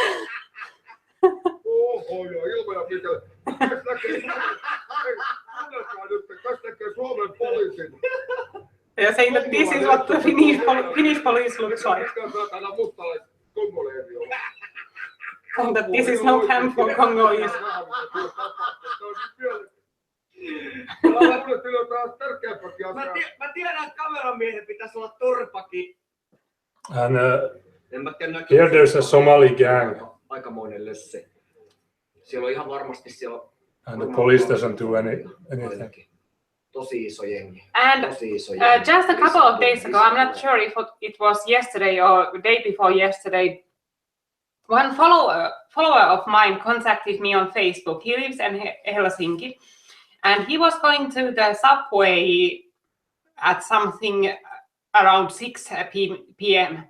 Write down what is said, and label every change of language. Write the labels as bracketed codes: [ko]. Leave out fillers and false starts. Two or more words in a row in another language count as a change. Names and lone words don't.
[en] They're saying that this is what the Finnish police looks like. And that this is no camp for Congolese. [fi] Mä tiedän, että kameramiehen pitäisi olla torpaki. [en] And here there's a Somali gang. [fi] Aikamoinen lössi. Siellä on ihan varmasti siellä. [en] And the police doesn't do anything. [fi] Tosi iso jengi. [en] And just a couple of days ago, I'm not sure if it was yesterday or the day before yesterday, one follower of mine contacted me on Facebook. He lives in Helsinki, and he was going to the subway at something around 6 p.m.